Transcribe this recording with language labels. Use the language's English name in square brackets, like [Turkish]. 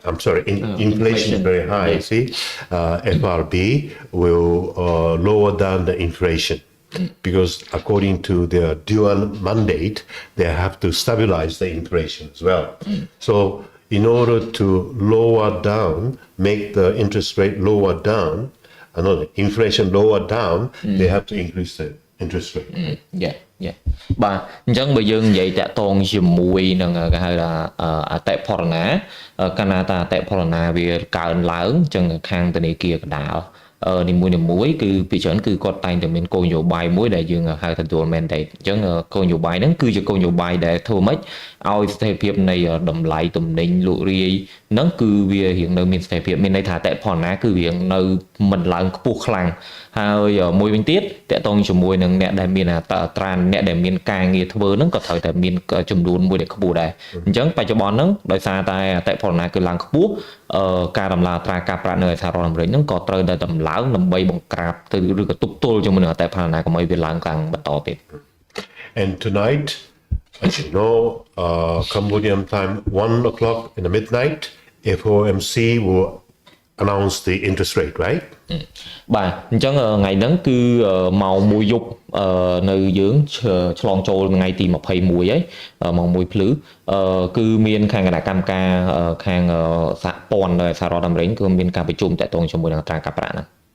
[English] I'm sorry, inflation is very high. Yes. See, FRB will lower down the inflation because according to their dual mandate, they have to stabilize the inflation as well. So, in order to lower down, make the interest rate lower down. Inflation lower down, they have to increase the interest rate. Yeah. [Khmer] បាទអញ្ចឹងបើយើងនិយាយតាក់ទងជាមួយនឹងគេហៅថាអតិផរណាកាលណាតាអតិផរណាវាកើនឡើងអញ្ចឹងខាងធនាគារកណ្ដាលនីមួយគឺពីច្រើនគឺគាត់តែងតែមានគោលនយោបាយមួយដែលយើងហៅថា dual mandate អញ្ចឹងគោលនយោបាយហ្នឹងគឺជាគោលនយោបាយដែលធ្វើម៉េច ឲ្យស្ថិរភាពនៃតម្លៃទំនិញលក់រាយហ្នឹងគឺវារៀងនៅមានស្ថិរភាពមានន័យថាអតិផរណាគឺរៀងនៅមិនឡើងខ្ពស់ខ្លាំងហើយមួយវិញទៀតតកតងជាមួយនឹងអ្នកដែលមានអត្រាអ្នកដែលមានការងារធ្វើហ្នឹងក៏ត្រូវតែមានចំនួនមួយដែលខ្ពស់ដែរអញ្ចឹងបច្ចុប្បន្នហ្នឹងដោយសារតែអតិផរណាគឺឡើងខ្ពស់ការដំឡើងអត្រាការប្រាក់នៅសហរដ្ឋអាមេរិកហ្នឹងក៏ត្រូវតែដំឡើងដើម្បីបង្ក្រាបទៅឬក៏ទប់ទល់ជាមួយនឹងអតិផរណាកុំឲ្យវាឡើងខ្លាំងបន្តទៀត [English] And tonight, as you know, Cambodian time 1 o'clock in the midnight, FOMC will announce the interest rate, right? [Khmer] បាទអញ្ចឹងថ្ងៃហ្នឹងគឺម៉ោង1យប់នៅយើងឆ្លងចូលថ្ងៃទី21ហើយម៉ោង1ភ្លឺគឺមានខាងគណៈកម្មការខាងសហព័ន្ធនៅសហរដ្ឋអាមេរិកគឺមានការប្រជុំតាក់ទងជាមួយនឹងអត្រាការប្រាក់ហ្នឹង